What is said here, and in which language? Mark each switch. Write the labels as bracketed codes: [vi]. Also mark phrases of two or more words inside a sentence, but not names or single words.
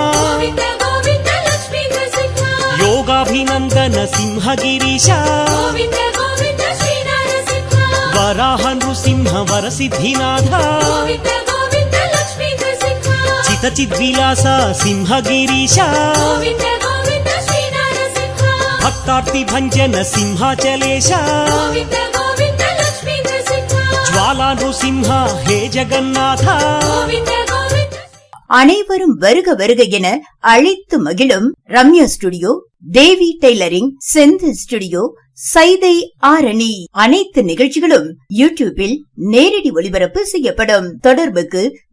[sa] योगाभिनन्दन सिंहगिरीश वराह नृसिंह वरसिद्धिनाथ चितचिद्विलास सिंहगिरीश भक्तार्ति भञ्जन सिंहाचलेश ज्वाला नृसिंह हे जगन्नाथ. [ta] அனைவரும் வருக வருக என அழைத்து மகிழும் ரம்யா ஸ்டுடியோ, தேவி டெய்லரிங், செந்தில் ஸ்டுடியோ, சைதை ஆரணி அனைத்து நிகழ்ச்சிகளும் யூடியூபில் நேரடி ஒளிபரப்பு செய்யப்படும்.